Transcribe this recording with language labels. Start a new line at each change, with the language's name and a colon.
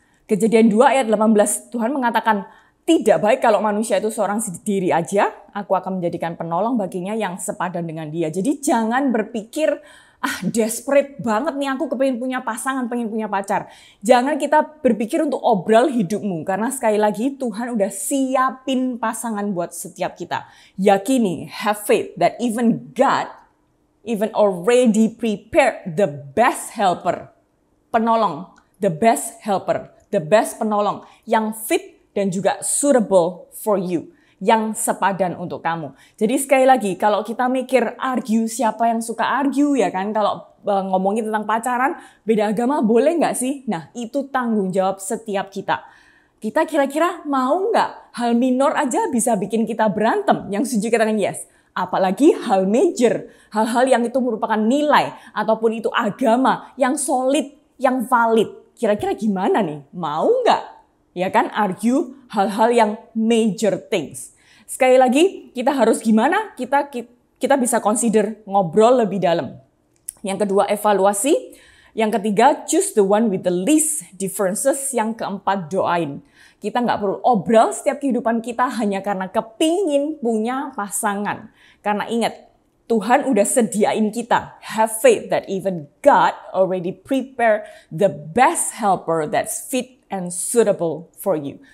Indonesian: Kejadian 2 ayat 18 Tuhan mengatakan, tidak baik kalau manusia itu seorang sendiri aja, aku akan menjadikan penolong baginya yang sepadan dengan dia. Jadi jangan berpikir, desperate banget nih aku kepengen punya pasangan, pengen punya pacar. Jangan kita berpikir untuk obral hidupmu. Karena sekali lagi Tuhan udah siapin pasangan buat setiap kita. Yakini,
English: have faith that even God, even already prepared the best helper. Penolong, the best helper, the best penolong.
Indonesian: Yang fit dan juga
English: suitable for you.
Indonesian: yang sepadan untuk kamu. Jadi sekali lagi, kalau kita mikir argue, siapa yang suka argue ya kan? Kalau ngomongin tentang pacaran, beda agama boleh nggak sih? Nah, itu tanggung jawab setiap kita. Kita kira-kira mau nggak hal minor aja bisa bikin kita berantem? Yang setuju katakan yes. Apalagi hal major, hal-hal yang itu merupakan nilai ataupun itu agama yang solid, yang valid. Kira-kira gimana nih? Mau nggak? Ya kan, argue hal-hal yang
English: major things.
Indonesian: Sekali lagi, kita harus gimana? Kita bisa consider ngobrol lebih dalam. Yang kedua, evaluasi.
English: Yang ketiga, choose the one with the least differences.
Indonesian: Yang keempat, doain. Kita nggak perlu obrol setiap kehidupan kita hanya karena kepingin punya pasangan. Karena ingat, Tuhan udah sediain kita.
English: Have faith that even God already prepare the best helper that's fit and suitable for you.